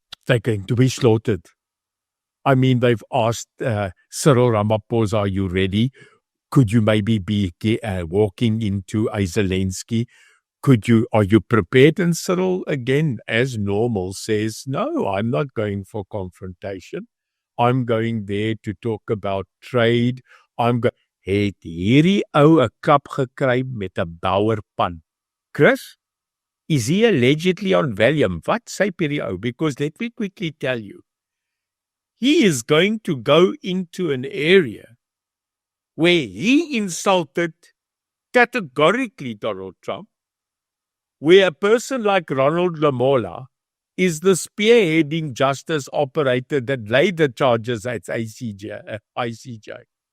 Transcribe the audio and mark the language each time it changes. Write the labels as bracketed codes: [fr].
[en] They're going to be slaughtered. I mean, they've asked Cyril Ramaphosa, are you ready? Could you maybe be walking into a Zelensky? Are you prepared? And Cyril, again, as normal, says, no, I'm not going for confrontation. I'm going there to talk about trade. [af] Het hierdie ou 'n klap gekry met 'n bouerpan. [en] Chris, is he allegedly on Valium? [af] Wat sê hierdie ou? [en] Because let me quickly tell you, he is going to go into an area where he insulted categorically Donald Trump, where a person like Ronald Lamola is the spearheading justice operator that laid the charges at ICJ.